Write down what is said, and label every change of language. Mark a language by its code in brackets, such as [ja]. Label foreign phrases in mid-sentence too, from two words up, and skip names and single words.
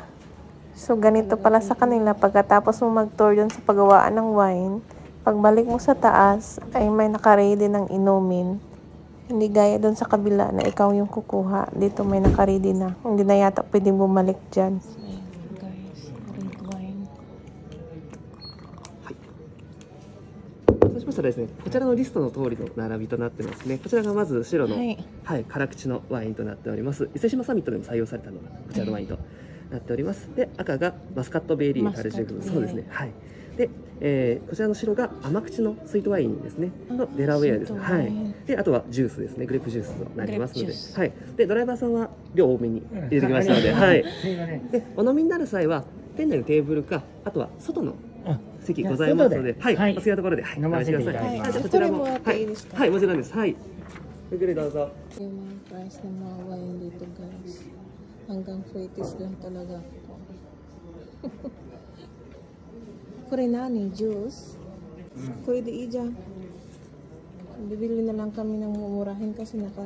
[tl] So ganito pala sa kanila, pagkatapos mo mag-tour dun sa paggawaan ng wine, pagbalik mo sa taas ay may nakaready ng inumin. Hindi gaya dun sa kabila na ikaw yung kukuha. Dito may nakaready na. Hindi na yata pwedeng bumalik dyan. [en] Guys, red wine. [ja] そうしましたらですね、こちらのリストの通りの並びとなってますね。こちらがまず白の、辛口のワインとなっております。伊勢志摩サミットでも採用されたのがこちらのワインとなっております。で、赤がマスカットベリーカルシウム、そうですね。はい。で、こちらの白が甘口のスイートワインですね。のデラウェアですね。はい。で、あとはジュースですね。グレープジュースとなりますので、はい。で、ドライバーさんは量多めに入れてきましたので、はい。で、お飲みになる際は店内のテーブルか、あとは外の席ございますので、はい、お好きなところで飲ませてください。はい、こちらも、はい、もちろんです。はい。ゆっくりどうぞ。 [tl] Yung mga price ng mga wine dito guys. Hanggang 40s lang talaga ako. [ja] これ何？ジュース? [tl] Pwede ija. Bibili na lang kami ng mumurahin kasi nakakahiya.